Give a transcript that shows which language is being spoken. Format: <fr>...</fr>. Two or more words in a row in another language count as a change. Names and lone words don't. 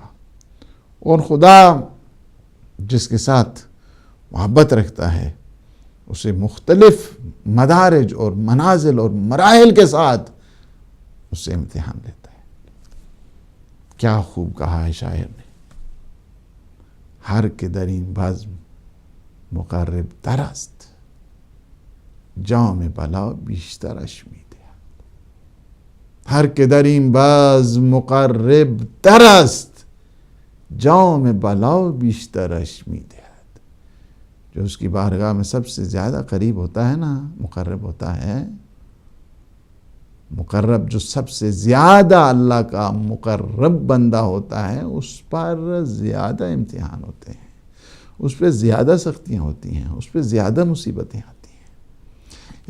<ur>اور خدا جس کے ساتھ محبت رکھتا ہے اسے مختلف مدارج اور منازل اور مراحل کے ساتھ اس سے امتحان لیتا ہے۔ کیا خوب کہا ہے شاعر نے،</ur> <fa>ہر کے درین بزم مقرب تر است، جام بلا بیشتر اشمی دهد۔ ہر کے درین بزم مقرب تر است، جام بلا بیشتر اشمی دهد۔</fa> <ur>جو اس کی بارگاہ میں سب سے زیادہ قریب ہوتا ہے نا، مقرب ہوتا ہے، مقرب جو سب سے زیادہ اللہ کا مقرب بندہ ہوتا ہے، اس پر زیادہ امتحان ہوتے ہیں، اس پہ زیادہ سختیاں ہوتی ہیں، اس پہ زیادہ مصیبتیں آتی ہیں۔</ur>